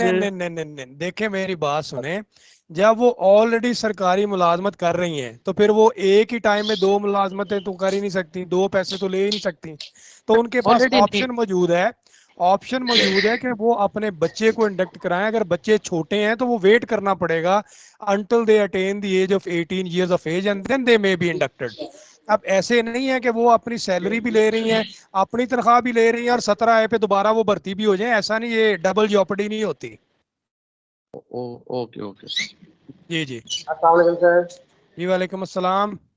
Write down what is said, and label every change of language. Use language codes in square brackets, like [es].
[ur] نہیں نہیں نہیں نہیں نہیں, دیکھیں میری بات سنیں. جب وہ آلریڈی سرکاری ملازمت کر رہی ہیں تو پھر وہ ایک ہی ٹائم میں 2 ملازمتیں تو کر ہی نہیں سکتی, 2 پیسے تو لے ہی نہیں سکتی. تو ان کے پاس آلریڈی نہیں. آپشن موجود ہے کہ وہ اپنے بچے کو انڈکٹ کرائیں. اگر بچے چھوٹے ہیں تو وہ ویٹ کرنا پڑے گا [en] until they attain the age of 18 years of age and then they may be inducted. [ur] اب ایسے نہیں ہے کہ وہ اپنی سیلری بھی لے رہی ہیں, اپنی تنخواہ بھی لے رہی ہیں, اور 17 پہ دوبارہ وہ بھرتی بھی ہو جائیں. ایسا نہیں, یہ ڈبل جاپڈی نہیں ہوتی. Okay okay. جی جی. السلام علیکم سر. جی وعلیکم السلام.